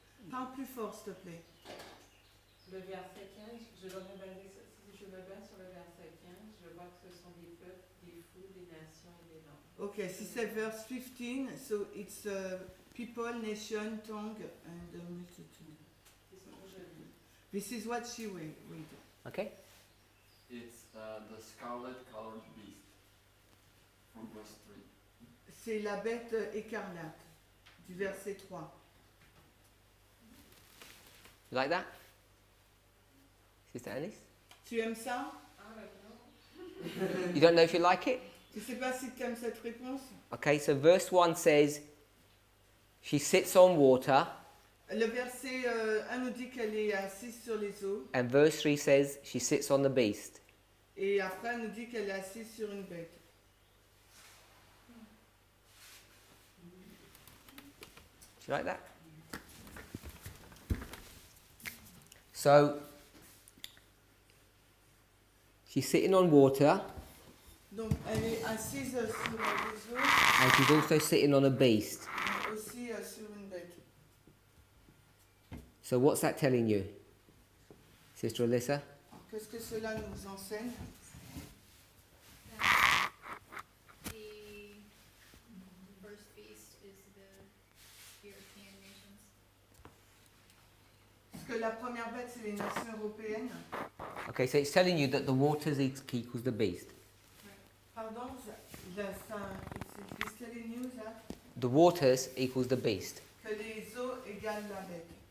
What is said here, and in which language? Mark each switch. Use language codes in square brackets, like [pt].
[fr] Parle plus fort s'il te plaît. Le verset 15, si je me base sur le verset 15, je vois que ce sont des peuples, des fous, des nations et des langues. [en] Okay, she said verse 15, so it's people, nation, tongue, and multitude. [fr] C'est ce que je lis. [en] This is what she read. Okay? It's the scarlet colored beast from verse 3. [fr] C'est la bête écarlate, du verset 3. [en] You like that? Sister Anis? [fr] Tu aimes ça? Ah, maintenant. [en] You don't know if you like it? [fr] Je ne sais pas si tu aimes cette réponse. [en] Okay, so verse 1 says, she sits on water, [fr] Le verset 1 nous dit qu'elle est assise sur les eaux. [en] and verse 3 says, she sits on the beast. [fr] Et après, elle nous dit qu'elle est assise sur une bête. [en] Do you like that? So, she's sitting on water, [fr] Donc, elle est assise sur les eaux, [en] and she's also sitting on a beast. [fr] mais aussi sur une bête. [en] So what's that telling you, Sister Alyssa? [fr] Qu'est-ce que cela nous enseigne? [en] That the first beast is the European nations. [fr] Parce que la première bête, c'est les nations européennes. [en] Okay, so it's telling you that the waters equals the beast. Pardon, it's telling you that The waters equals the beast. [fr] que les eaux égalent la bête.